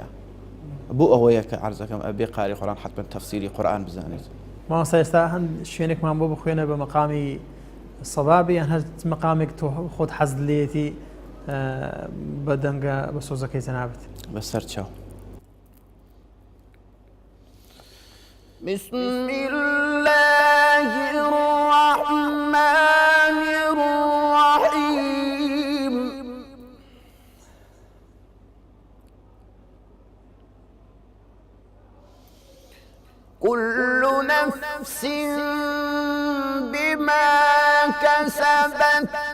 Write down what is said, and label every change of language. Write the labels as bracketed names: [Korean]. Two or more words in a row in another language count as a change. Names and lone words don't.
[Central Kurdish] بۆ ئەوەیە کە عەرزەکەم ئەبێ قاری قورآن حتمما تەفسیری قورآن بزانێت. مامۆستا ئێستا هەند شوێنێکمان بۆ بخوێنە بە مەقامی سەبابی یان هەر مەقامێک تۆ خۆت حەز لێتی بە دەنگە بە سۆزەکەی جەنابەت؟ بەسەر چاو. [Arabic] بسم الله الرحمن الرحيم كل نفس بما كسبت